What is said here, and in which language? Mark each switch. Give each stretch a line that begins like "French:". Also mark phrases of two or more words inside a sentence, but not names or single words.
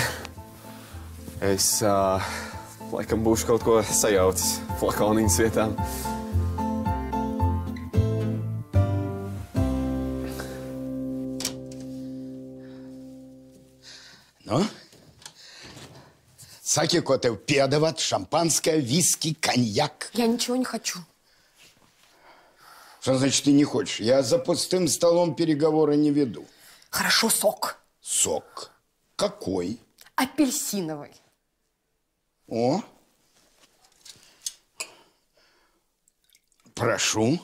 Latvian: Es laikam būšu kaut ko sajaucis flakoniņas vietām. Nu? Saki, ko tev piedāvāt?
Russian: Шампанское, виски, коньяк? Я ничего не хочу. Что значит ты не хочешь? Я за пустым столом переговоры не веду. Хорошо, сок. Сок? Какой? Апельсиновый. О. Прошу.